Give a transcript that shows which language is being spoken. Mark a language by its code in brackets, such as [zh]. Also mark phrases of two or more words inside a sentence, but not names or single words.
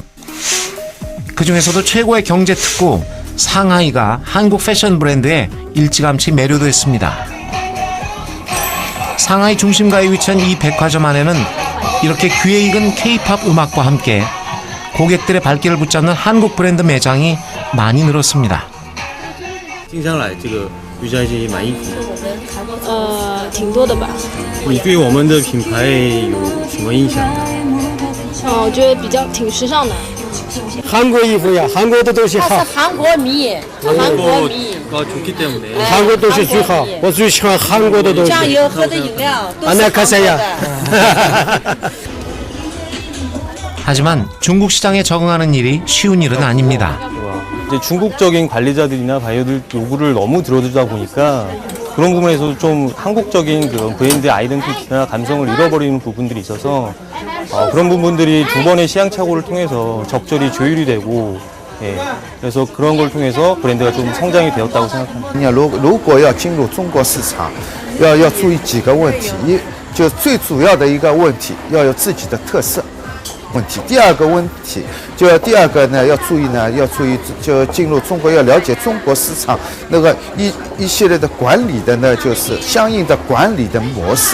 [ko] 그 중에서도 최고의 경제 특구 상하이가 한국 패션 브랜드에 일찌감치 매료됐습니다. 상하이 중심가에 위치한 이 백화점 안에는 이렇게 귀에 익은 K-팝 음악과 함께 고객들의 발길을 붙잡는 한국 브랜드 매장이 많이 늘었습니다. [zh] 经常来这个瑜伽街买衣服，挺多的吧。你对我们的品牌有什么印象呢？我觉得挺时尚的。韩国衣服呀，韩国的东西好。他是韩国迷，韩国迷， [ko] 가 좋기 때문에 [zh] 韩国东西最好，我最喜欢韩国的东西。酱油喝的饮料都是 안나 韩国 카세야. 的。 [ko] 하지만 중국 시장에 적응하는 일이 쉬운 일은 아닙니다. 이제 중국적인 관리자들이나 바이어들 요구를 너무 들어주다 보니까 그런 부분에서 좀 한국적인 그런 브랜드 아이덴티티나 감성을 잃어버리는 부분들이 있어서 그런 부분들이 두 번의 시행착오를 통해서 적절히 조율이 되고 그래서 그런 걸 통해서 브랜드가 좀 성장이 되었다고 생각합니다. [zh] 如果要进入中国市场，要注意几个问题，就最主要的一个问题要有自己的特色问题。第二个问题，第二个呢要注意就进入中国要了解中国市场那个一系列的管理的呢就是相应的管理的模式。